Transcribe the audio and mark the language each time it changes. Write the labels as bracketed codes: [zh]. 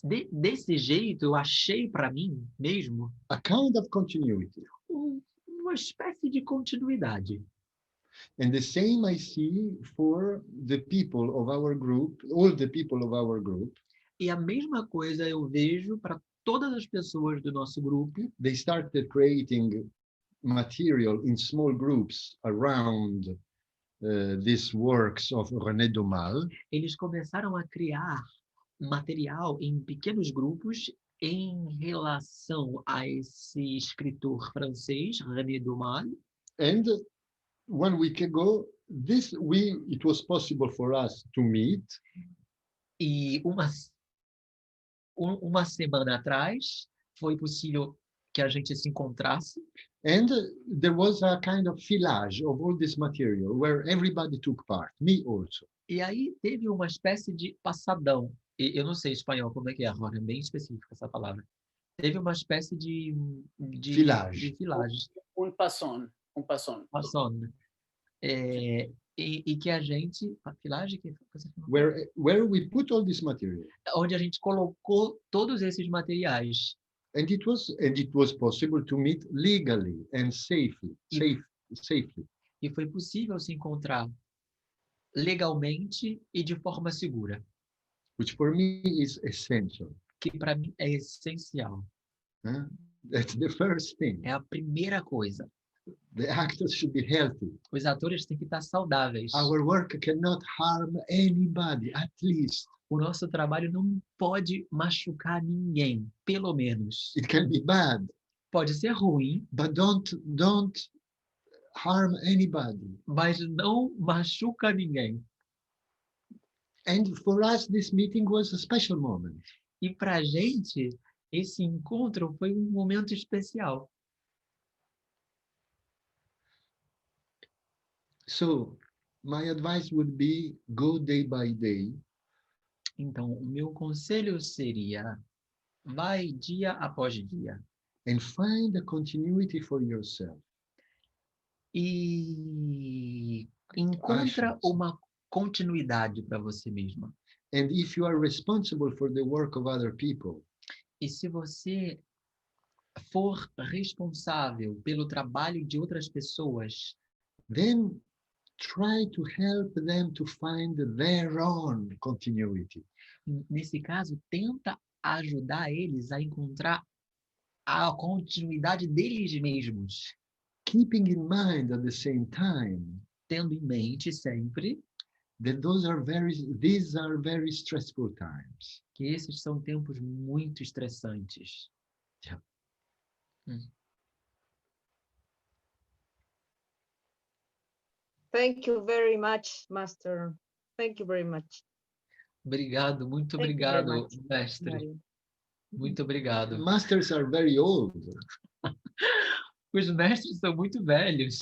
[pt] desse jeito, eu achei para mim mesmo [en] a kind of continuity. [pt] uma espécie de continuidade. [en] And the same I see for the people of our group, all the people of our group. [pt] E a mesma coisa eu vejo para todas as pessoas do nosso grupo. [en] They started creating material in small groups around these works of René Daumal. [pt] Eles começaram a criar material em pequenos grupos em relação a esse escritor francês, René Daumal. [en] And 1 week ago, it was possible for us to meet. [pt] E uma semana atrás foi possível que a gente se encontrasse. [en] And there was a kind of filage of all this material where everybody took part, me also. [pt] E aí teve uma espécie de passadão. Eu não sei espanhol como é que é, agora é bem específica essa palavra. Teve uma espécie de [fr] filage. [pt] Um passon. Passon. E que a gente... Filage? [en] Where we put all this material. [pt] Onde a gente colocou todos esses materiais. [en] And it was possible to meet legally and safely. [pt] E foi possível se encontrar legalmente e de forma segura. [en] Which for me is essential. [pt] Que para mim é essencial. [en] That's the first thing. [pt] É a primeira coisa. [en] The actors should be healthy. [pt] Os atores têm que estar saudáveis. [en] Our work cannot harm anybody, at least. [pt] O nosso trabalho não pode machucar ninguém, pelo menos. [en] It can be bad. [pt] Pode ser ruim. [en] But don't harm anybody. [pt] Mas não machuca ninguém. [en] And for us, this meeting was a special moment. [pt] E para a gente, esse encontro foi um momento especial. [en] So, my advice would be go day by day. [pt] Então, o meu conselho seria, vai dia após dia. [en] And find a continuity for yourself. [pt] E encontra uma continuidade para você mesma. [en] And if you are responsible for the work of other people, [pt] e se você for responsável pelo trabalho de outras pessoas, [en] then try to help them to find their own continuity. [pt] Nesse caso, tenta ajudar eles a encontrar a continuidade deles mesmos. [en] Keeping in mind at the same time, [pt] tendo em mente sempre, [en] that these are very stressful times. [pt] Que esses são tempos muito estressantes. [en] Yeah. Thank you very much, Master. Thank you very much. [pt] Obrigado, muito obrigado, mestre. Mario. Muito obrigado. [en] Masters are very old. [pt] Os mestres são muito velhos.